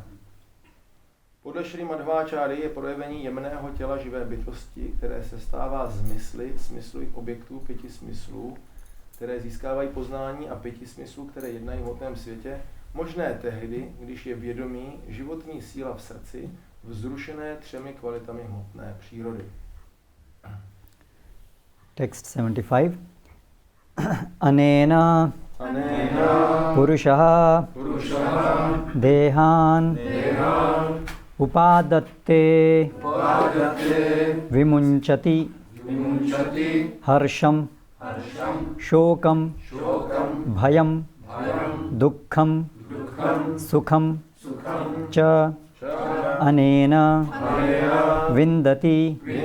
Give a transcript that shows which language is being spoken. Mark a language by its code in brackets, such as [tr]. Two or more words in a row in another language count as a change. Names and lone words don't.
[cs] Podle Šrí Madhváčáry je projevení jemného těla živé bytosti, které se stává z mysli, smyslových objektů 5 smyslů, které získávají poznání a 5 smyslů, které jednají v hmotném světě, možné tehdy, když je vědomí životní síla v srdci, vzrušené 3 kvalitami hmotné přírody. Text 75. [sa] अनेन पुरुषः देहान् उपादत्ते विमुञ्चति हर्षं शोकं भयं दुःखं सुखं च अनेन विन्दति